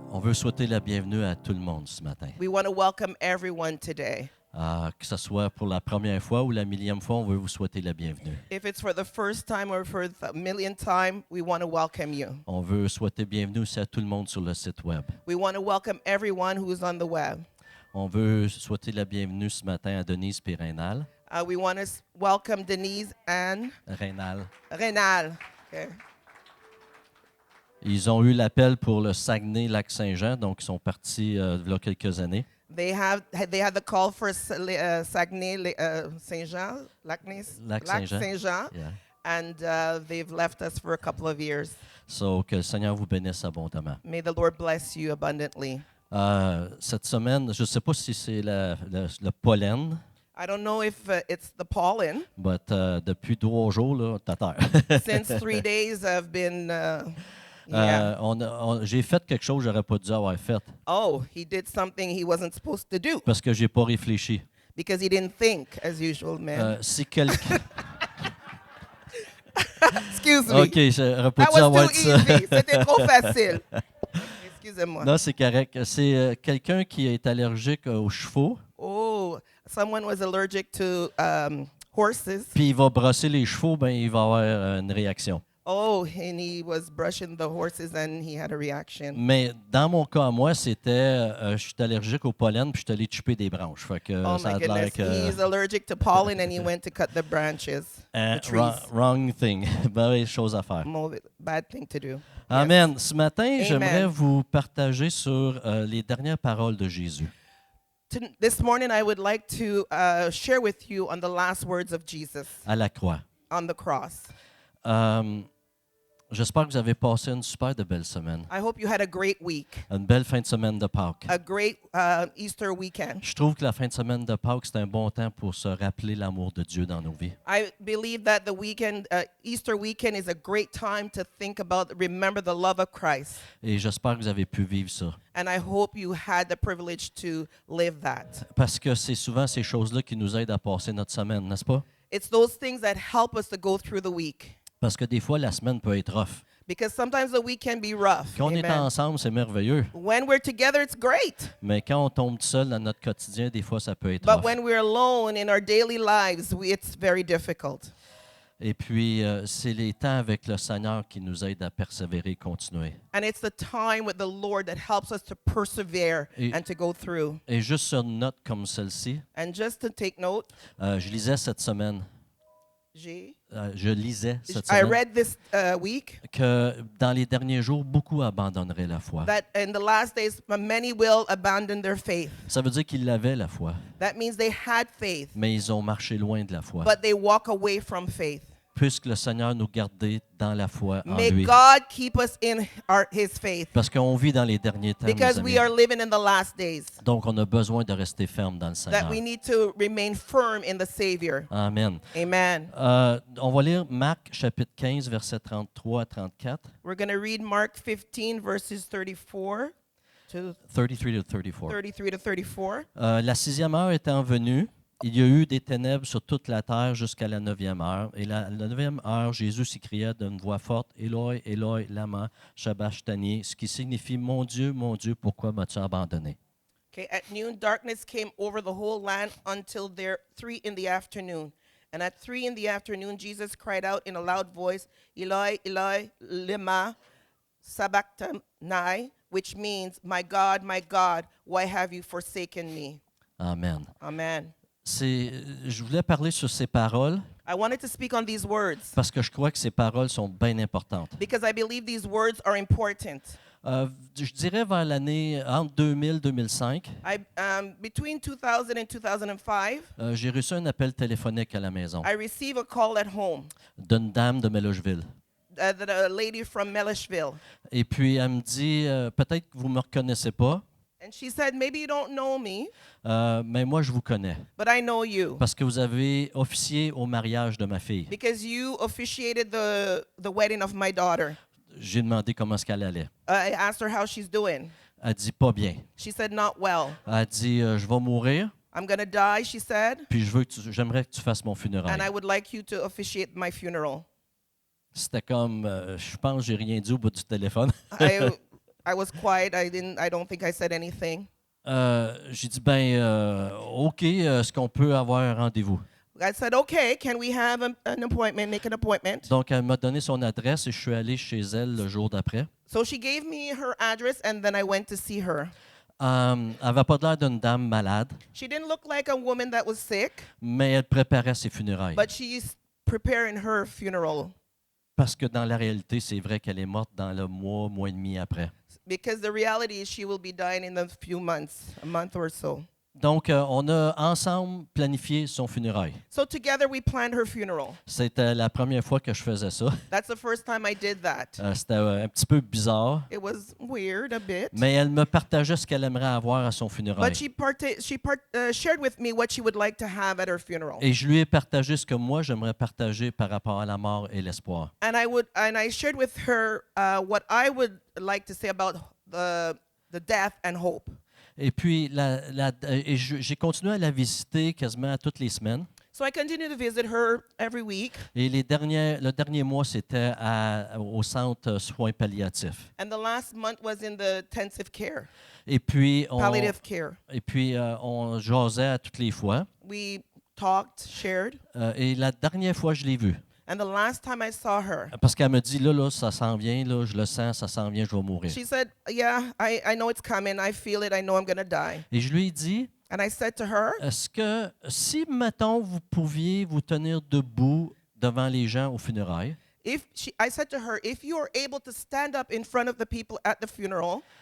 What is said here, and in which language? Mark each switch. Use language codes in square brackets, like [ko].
[fr] veut souhaiter la bienvenue à tout le monde ce matin. [en] We want to welcome everyone today. [fr] Que ce soit pour la première fois ou la millième fois, on veut vous souhaiter la bienvenue. [en] If it's for the first time or for the millionth time, we want to welcome you. [fr] On veut souhaiter bienvenue aussi à tout le monde sur le site web. [en] We want to welcome everyone who's on the web. [fr] On veut souhaiter la bienvenue ce matin à Denise et Rénal. [en] We want to welcome Denise and Rénal. Renal. Okay. [fr] Ils ont eu l'appel pour le Saguenay-Lac-Saint-Jean, donc ils sont partis il y a quelques années. [en] They had the call for Saguenay, Saint-Jean, Lac-Saint-Jean. Saint-Jean, Yeah. and they've left us for a couple of years. [fr] So, que le Seigneur vous bénisse abondamment. [en] May the Lord bless you abundantly. [fr] Cette semaine, je ne sais pas si c'est le pollen, [en] I don't know if it's the pollen. [fr] mais depuis 3 jours, là, t'as terre. [en] Since 3 days, I've been. Yeah. [fr] J'ai fait quelque chose que j'aurais pas dû avoir fait [en] Oh, he did something he wasn't supposed to do [fr] parce que j'ai pas réfléchi. [en] because he didn't think as usual, man. [fr] Si quelqu'un, [en] Excuse me. [fr] ok, j'aurais pas [en] That [fr] dû [en] was [fr] avoir [en] too [fr] dit ça. [en] easy. [fr] C'était trop facile. Excusez-moi. Non, c'est correct. C'est quelqu'un qui est allergique aux chevaux, [en] Oh, someone was allergic to horses. [fr] puis il va brosser les chevaux, ben il va avoir une réaction. [en] Oh, and he was brushing the horses and he had a reaction. [fr] Mais dans mon cas, moi, c'était, je suis allergique au pollen, puis je suis allé chipper des branches. Fait que [en] Oh [fr] ça [en] my [fr] a l'air [en] goodness. [fr] que [en] He's allergic to pollen and he went to cut the branches, the trees. wrong thing, [fr] mauvaise chose à faire. [en] Bad thing to do. [fr] Amen. Ce matin, [en] Amen. [fr] j'aimerais vous partager sur les dernières paroles de Jésus. [en] This morning, I would like to share with you on the last words of Jesus [fr] À la croix. [en] on the cross. [fr] J'espère que vous avez passé une super de belle semaine. [en] I hope you had a great week, [fr] Une belle fin de semaine de Pâques. [en] a great Easter weekend. [fr] Je trouve que la fin de semaine de Pâques, c'est un bon temps pour se rappeler l'amour de Dieu dans nos vies. [en] I believe that the weekend, Easter weekend, is a great time to remember the love of Christ. [fr] Et j'espère que vous avez pu vivre ça. [en] And I hope you had the privilege to live that. [fr] Parce que c'est souvent ces choses-là qui nous aident à passer notre semaine, n'est-ce pas? [en] It's those things that help us to go through the week. [fr] Parce que des fois, la semaine peut être rough. [en] Because sometimes the week can be rough. [fr] Quand on est [en] Amen. [fr] ensemble, c'est merveilleux. [en] When we're together, it's great. [fr] Mais quand on tombe tout seul dans notre quotidien, des fois, ça peut être [en] But [fr] rough. [en] when we're alone in our daily lives, it's very difficult. [fr] Et puis, c'est les temps avec le Seigneur qui nous aident à persévérer et continuer. [en] And it's the time with the Lord that helps us to persevere [fr] Et- [en] and to go through. [fr] Et juste sur une note comme celle-ci, [en] And just to take note, [fr] je lisais cette semaine, [en] I [fr] semaine [en] read this week [fr] que dans les derniers jours, beaucoup abandonneraient la foi. [en] that in the last days, many will abandon their faith. [fr] Ça veut dire qu'ils l'avaient, la foi, [en] That means they had faith, [fr] mais ils ont marché loin de la foi. [en] but they walk away from faith. [fr] Puisque le Seigneur nous gardait dans la foi en [en] May [fr] lui. [en] God keep us in His faith [fr] Parce qu'on vit dans les derniers temps, mes [en] because we are [fr] amis. [en] living in the last days. [fr] Donc, on a besoin de rester ferme dans le Seigneur. [en] That we need to remain firm in the Savior. [fr] Amen. [en] Amen. [fr] On va lire Marc chapitre 15, versets 33 à 34. [en] We're going to read Mark 15, verses 34 to 33 to 34. 33 to 34. [fr] La 6e heure étant venue, il y a eu des ténèbres sur toute la terre jusqu'à la 9e heure. Et la 9e heure, Jésus s'écria d'une voix forte, « Éloi, Éloi, lama sabachthani », ce qui signifie « Mon Dieu, pourquoi m'as-tu abandonné ?» [en] Okay, at noon, darkness came over the whole land until 3 in the afternoon. And at 3 in the afternoon, Jesus cried out in a loud voice, Eloi, Eloi, lema sabachthani, which means, my God, why have you forsaken me? [fr] Amen. [en] Amen. [fr] Je voulais parler sur ces paroles [en] I wanted to speak on these words [fr] parce que je crois que ces paroles sont bien importantes. [en] because I believe these words are important. [fr] Je dirais vers l'année entre 2000 et 2005, [en] Between 2000 and 2005, [fr] j'ai reçu un appel téléphonique à la maison [en] I received a call at home, [fr] d'une dame de Mellocheville. [en] a lady from Melishville. [fr] Et puis, elle me dit, peut-être que vous ne me reconnaissez pas, [en] And she said, maybe you don't know me, [fr] mais moi, je vous connais [en] but I know you [fr] parce que vous avez officié au mariage de ma fille. [en] because you officiated the wedding of my daughter. [fr] J'ai demandé comment est-ce qu'elle allait. [en] I asked her how she's doing. [fr] Elle dit pas bien. [en] She said, not well. [fr] Elle dit, je vais mourir, [en] I'm going to die, she said, [fr] puis j'aimerais que tu fasses mon [en] and [fr] funérail. [en] I would like you to officiate my funeral. [fr] C'était comme, je pense que j'ai rien dit au bout du téléphone. [en] I was quiet. I don't think I said anything. [fr] J'ai dit, OK, est-ce qu'on peut avoir un rendez-vous? [en] I said, okay, can we have an appointment, make an appointment? [fr] Donc, elle m'a donné son adresse et je suis allé chez elle le jour d'après. [en] So she gave me her address, and then I went to see her. [fr] Elle n'avait pas l'air d'une dame malade, [en] She didn't look like a woman that was sick, [fr] mais elle préparait ses funérailles. [en] but she's preparing her funeral. [fr] Parce que dans la réalité, c'est vrai qu'elle est morte dans le mois et demi après. [en] Because the reality is she will be dying in a few months, a month or so. [fr] Donc, on a ensemble planifié son funérail. [en] So together we planned her funeral. [fr] C'était la première fois que je faisais ça. [en] That's the first time I did that. [fr] C'était un petit peu bizarre, [en] It was weird a bit. [fr] mais elle me partageait ce qu'elle aimerait avoir à son funérail. [en] But she shared with me what she would like to have at her funeral. [fr] Et je lui ai partagé ce que moi, j'aimerais partager par rapport à la mort et l'espoir. [en] And I shared with her what I would like to say about the death and hope. [fr] Et puis, j'ai continué à la visiter quasiment toutes les semaines. [en] So I continue to visit her every week. [fr] Et le dernier mois, c'était au centre soins palliatifs. [en] And the last month was in the intensive care, [fr] Et puis, [en] palliative care. [fr] on jasait à toutes les fois. [en] We talked, shared. [fr] Et la dernière fois, je l'ai vue. [en] And the last time I saw her, [fr] Parce qu'elle me dit, là, ça s'en vient, là, je le sens, ça s'en vient, je vais mourir. [en] she said, yeah, I know it's coming. I feel it. I know I'm going to die. [fr] Et je lui ai dit, [en] And I said to her, [fr] est-ce que si, mettons, vous pouviez vous tenir debout devant les gens aux funérailles, [en] I said to her, if you are able to stand up in front of the people at the funeral,